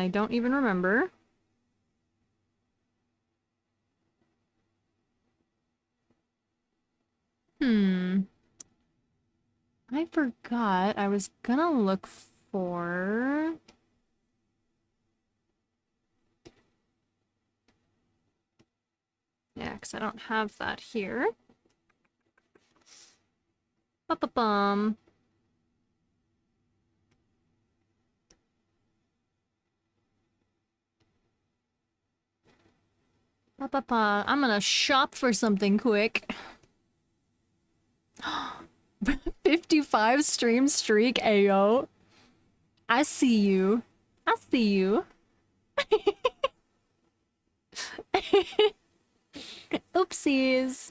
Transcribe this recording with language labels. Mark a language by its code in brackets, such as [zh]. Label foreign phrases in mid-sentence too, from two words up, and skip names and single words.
[en] I don't even remember. I forgot. I was gonna look for... Yeah, because I don't have that here. Ba-ba-bum. Ba-ba-ba. I'm gonna shop for something quick. 55 stream streak, ayo. I see you. I see you. Oopsies.